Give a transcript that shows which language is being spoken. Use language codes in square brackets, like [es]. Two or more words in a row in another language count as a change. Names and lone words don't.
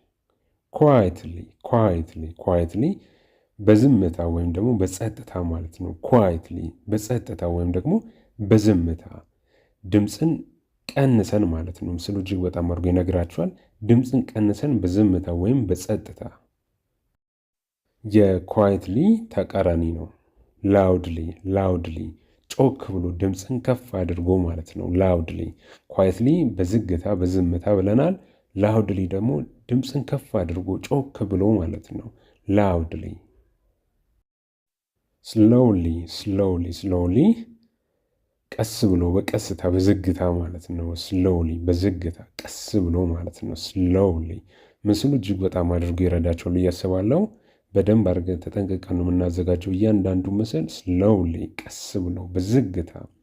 [am] quietly በዝምታ ወይም ደግሞ በጸጥታ ማለት ነው። quietly በጸጥታ ወይም ደግሞ በዝምታ ድምፅን ቀንሰን ማለት ነው። ምስሉ እጅግ በጣም አድርጎ ይነግራችኋል። ድምፅን ቀንሰን በዝምታ ወይም በጸጥታ። የquietly ተቃራኒ ነው። loudly ጮክ ብሎ ድምፅን ከፍ አድርጎ ማለት ነው። [en] loudly quietly [am] በዝግታ በዝምታ ብለናል። loudly ደግሞ ድምፅን ከፍ አድርጎ ጮክ ብሎ ማለት ነው። loudly slowly ቀስ ብሎ በቀስታ በዝግታ ማለት ነው። slowly በዝግታ ቀስ ብሎ ማለት ነው። slowly ምስሉ እጅግ በጣም አድርጎ ይረዳቸዋል ብዬ አስባለሁ። በደንብ አድርገን ተጠንቅቀን ነው የምናዘጋጀው እያንዳንዱ ምስል። slowly ቀስ ብሎ በዝግታ።